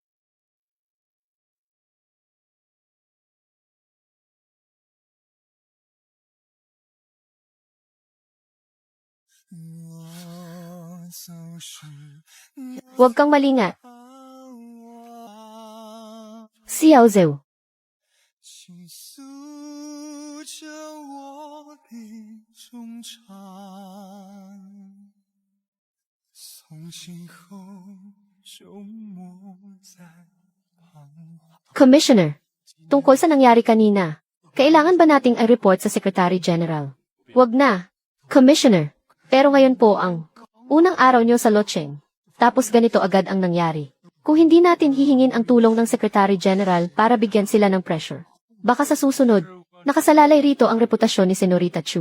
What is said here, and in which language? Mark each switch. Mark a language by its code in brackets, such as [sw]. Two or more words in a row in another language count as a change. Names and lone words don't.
[tl] Huwag kang malingat. Xiao Zhou. [zh] 倾诉着我的衷肠，从今后就莫再彷徨。 [tl] Commissioner, tungkol sa nangyari kanina, kailangan ba nating i-report sa [en] Secretary General? [tl] Huwag na, Commissioner. Pero ngayon po ang unang araw niyo sa Locheng. Tapos ganito agad ang nangyari. Kung hindi natin hihingin ang tulong ng [en] Secretary General [tl] para bigyan sila ng pressure, baka sa susunod, nakasalalay rito ang reputasyon ni Senorita Chu.